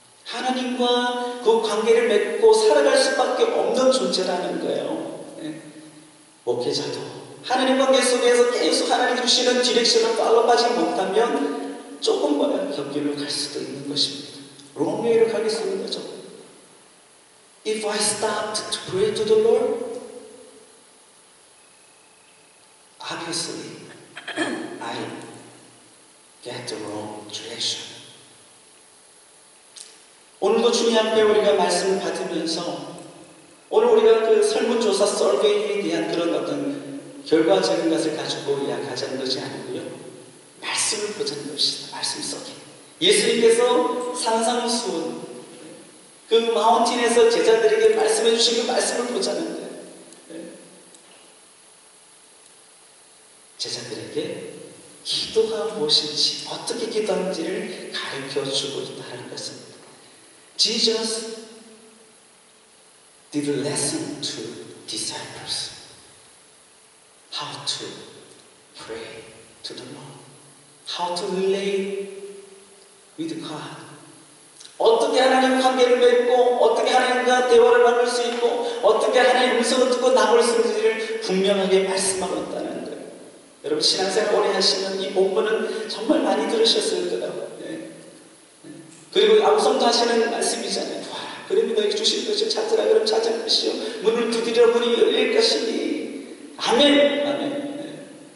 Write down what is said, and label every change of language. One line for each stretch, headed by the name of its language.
Korean: 하나님과 그 관계를 맺고 살아갈 수밖에 없는 존재라는 거예요. 목회자도 하나님 관계 속에서 계속 하나님 주시는 디렉션을 팔로우하지 못하면 조금 격리로 갈 수도 있는 것입니다. 롱웨이로 가게 쓰는 거죠.
English: If I stopped to pray to the Lord, obviously I get the wrong direction.
Korean: 오늘도 주님 앞에 우리가 말씀을 받으면서 오늘 우리가 그 설문조사 서베이에 대한 그런 어떤 결과적인 것을 가지고 이야기하자는 것이 아니고요. 말씀을 보자는 것입니다. 말씀 속에. 예수님께서 산상수훈 그 마운틴에서 제자들에게 말씀해 주신 그 말씀을 보자는 거예요. 제자들에게 기도가 무엇인지 어떻게 기도하는지를 가르쳐주고 있다는 것입니다.
English: Jesus did a lesson to disciples how to pray to the Lord, how to relate with God.
Korean: 어떻게 하나님 관계를 맺고 어떻게 하나님과 대화를 나눌 수 있고 어떻게 하나님의 음성을 듣고 나올 수 있는지를 분명하게 말씀하고 있다는 거예요. 여러분 신앙생활 오래 하시면 이 본문은 정말 많이 들으셨을 거예요. 그리고 암송도 하시는 말씀이잖아요. 구하라 그러면 너에게 주실 것이요 찾으라 그러면 찾을 것이요 문을 두드리라 문이 열릴 것이니 아멘. 아멘.